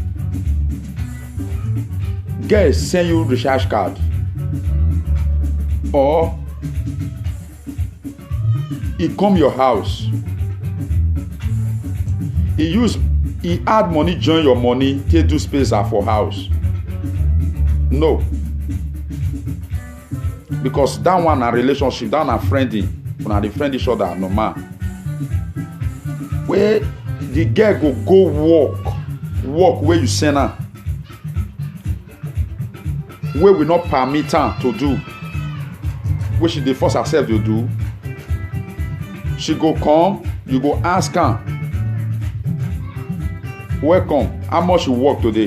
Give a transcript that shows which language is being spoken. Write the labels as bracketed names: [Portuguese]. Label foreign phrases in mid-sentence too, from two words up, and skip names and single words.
[Nigerian Pidgin] Guys send you recharge card or he come your house. He add money join your money take do space for house. No, because that one a relationship, that one a friendly. Una dey friend each other normal. Where the girl go work where you send her, where we not permit her to do, where she dey force herself to do. She go come, you go ask her, welcome, how much you work today?